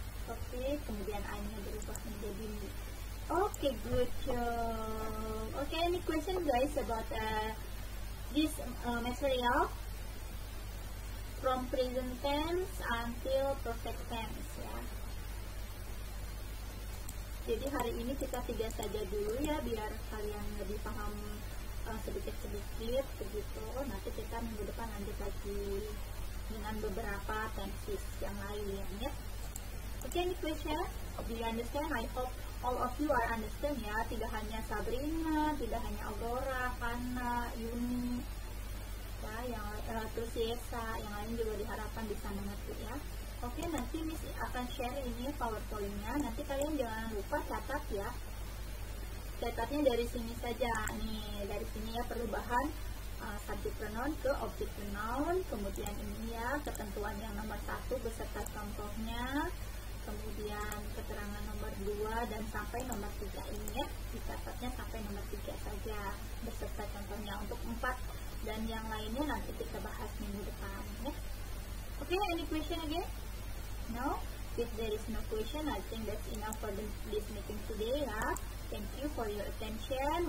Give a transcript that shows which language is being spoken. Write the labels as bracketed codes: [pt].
[id] Oke, kemudian I-nya berubah menjadi me. [en] Oke, good job. Oke, any question guys about this material from present tense until perfect tense ya. [id] Jadi hari ini kita 3 saja dulu ya, biar kalian lebih paham sedikit-sedikit begitu. Nanti kita minggu depan lanjut lagi dengan beberapa tenses yang lain ya. [en] Okay, any question? Do you understand? I hope all of you are understand ya. [id] Tidak hanya Sabrina, tidak hanya Aurora, Kana, Yuni, ya, yang terus Yesa, yang lain juga diharapkan bisa mengerti ya. Oke, nanti Miss akan share ini PowerPoint-nya. Nanti kalian jangan lupa catat ya. Catatnya dari sini saja. Nih, dari sini ya, perubahan subject pronoun ke object pronoun. Kemudian ini ya, ketentuan yang nomor 1 beserta contohnya. Kemudian keterangan nomor 2 dan sampai nomor 3 ini ya, dicatatnya sampai nomor 3 saja beserta contohnya. Untuk 4 dan yang lainnya nanti kita bahas minggu depan ya. [en] Oke, any question again? No? If there is no question, I think that's enough for this meeting today ya. Thank you for your attention.